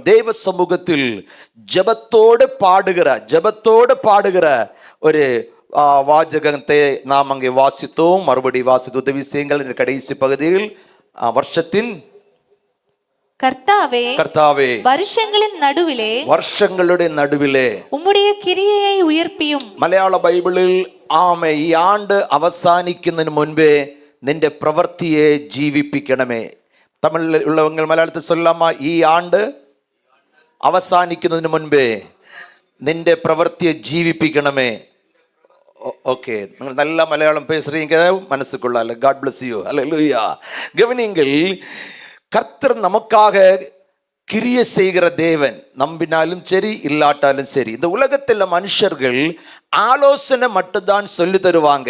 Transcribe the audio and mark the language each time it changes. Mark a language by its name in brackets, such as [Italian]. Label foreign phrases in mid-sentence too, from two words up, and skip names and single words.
[Tamil] தேவ சமூகத்தில் ஜெபத்தோடு பாடுகிற ஒரு வாசகத்தை நாம் அங்கே வாசித்தோம். மறுபடி வாசித்து உதவி செய்யுங்கள். கடைசி பகுதியில் வருஷத்தின் கர்த்தாவே வருஷங்களுடைய நடுவிலே உம்முடைய கிரியையை உயர்ப்பியும். [Malayalam] മലയാള ബൈബിളിൽ ആമേ ഈ ആണ്ട് അവസാനിക്കുന്നതിന് മുൻപേ നിന്റെ പ്രവൃത്തിയെ ജീവിപ്പിക്കണമേ. തമിഴിൽ ഉള്ളവങ്ങൾ മലയാളത്തിൽ சொல்லாமா? ഈ ആണ്ട് അവസാനിക്കുന്നതിന് മുൻപേ നിന്റെ പ്രവൃത്തിയെ ജീവിപ്പിക്കണമേ. [Tamil] ஓகே, நீங்கள் நல்ல மலையாளம் பேசுறீங்க, மனசுக்குள்ள. [English] God bless you. [Tamil] ஹல்லேலூயா. கவனிங்கள், கர்த்தர் நமக்காக கிரியை செய்கிற தேவன். நம்பினாலும் சரி இல்லாட்டாலும் சரி. இந்த உலகத்தில் மனுஷர்கள் ஆலோசனை மட்டும்தான் சொல்லி தருவாங்க.